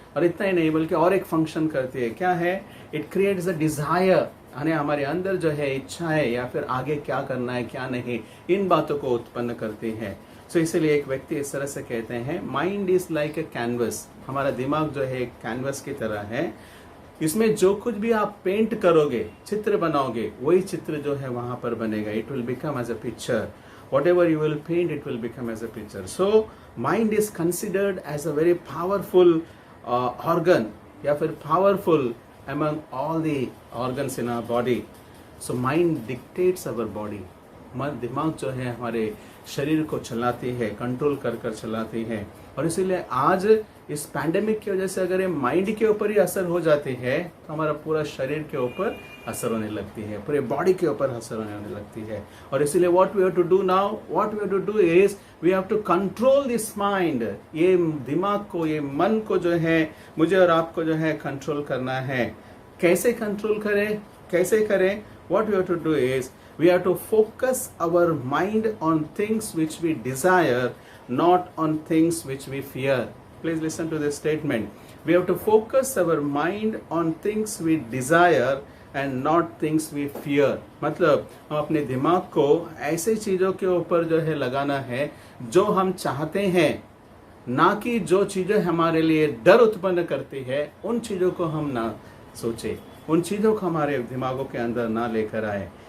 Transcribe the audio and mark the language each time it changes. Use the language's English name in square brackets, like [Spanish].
[Hindi] और इतना ही नहीं, बल्कि और एक फंक्शन करती है। क्या है? [English] it creates a desire, [Hindi] यानी हमारे अंदर जो है इच्छा है या फिर आगे क्या करना है क्या नहीं, इन बातों को उत्पन्न करती है। सो इसीलिए एक व्यक्ति इस तरह से कहते हैं, [English] Mind is like a canvas. [Hindi] हमारा दिमाग जो है एक कैनवस की तरह है। इसमें जो कुछ भी आप पेंट करोगे, चित्र बनाओगे, वही चित्र जो है वहां पर बनेगा। [English] It will become as a picture. Whatever you will paint, it will become as a picture. So mind is considered as a very powerful organ [Hindi] या फिर [English] powerful among all the organs in our body. So mind dictates our body. [Hindi] मन दिमाग जो है हमारे शरीर को चलाती है, कंट्रोल कर कर चलाती है। और इसीलिए आज इस पैंडेमिक की वजह से अगर ये माइंड के ऊपर ही असर हो जाती है तो हमारा पूरा शरीर के ऊपर असर होने लगती है, पूरे बॉडी के ऊपर असर होने लगती है। और इसीलिए [English] What we have to do now, what we have to do is we have to control this mind. [Hindi] ये दिमाग को, ये मन को जो है मुझे और आपको जो है कंट्रोल करना है। कैसे कंट्रोल करें, कैसे करें? [English] What we have to do is we have to focus our mind on things which we desire, not on things which we fear. Please listen to this statement. We have to focus our mind on things we desire and not things we fear. [Hindi] मतलब हम अपने दिमाग को ऐसे चीजों के ऊपर जो है लगाना है जो हम चाहते हैं, ना कि जो चीजें हमारे लिए डर उत्पन्न करती है उन चीजों को हम ना सोचे, उन चीजों को हमारे दिमागों के अंदर ना लेकर आए।